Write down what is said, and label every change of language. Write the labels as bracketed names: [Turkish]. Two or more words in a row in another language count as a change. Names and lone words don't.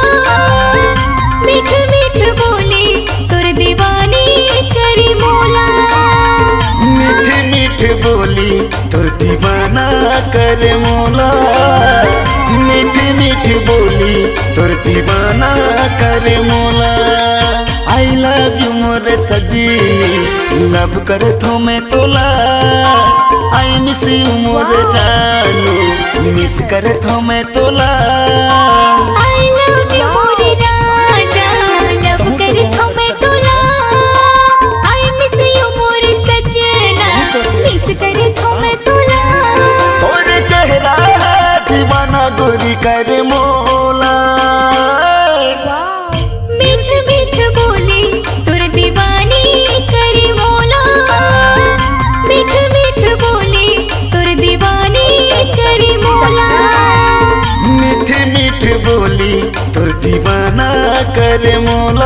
[Chhattisgarhi] मीठ मीठ बोली तुर दीवानी करी मोला। मीठ मीठ बोली तुर दीवाना कर मोला। मीठ मीठ बोली तुर दीवाना कर मोला। [English] I love you [Chhattisgarhi] मोरे सजीनी, लव कर थो मैं तोला। [English] I miss you [Chhattisgarhi] मोरे जानू, मिस कर थो मैं तोला। [English] I love you [Chhattisgarhi] मोरे राजा, लव कर थो मैं तोला। [English] I miss you [Chhattisgarhi] मोरे सजना, मिस कर थो मैं तोला। तोरे चेहरा दीवाना गोरी कर मोला। मीठ मीठ बोली तुर दीवानी करी मोला। मीठ मीठ बोली तुर दीवानी करी मोला। मीठ मीठ बोली तुर दीवाना कर मोला।